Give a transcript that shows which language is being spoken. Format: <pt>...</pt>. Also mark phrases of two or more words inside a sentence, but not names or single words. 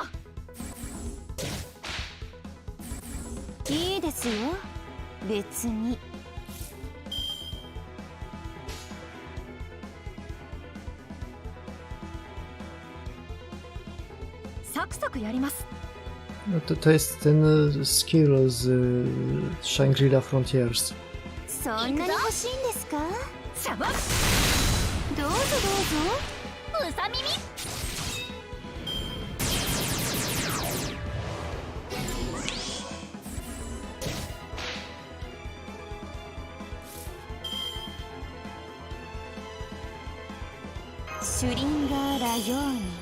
<ja>いいですよ、別に。サクサクやります。</ja> <pl>No to jest ten skill z Shangri-La Frontiers.</pl> <ja>そんなに欲しいんですか？邪魔。どうぞどうぞ。うさ耳。シュリンガーラヨーニ。</ja>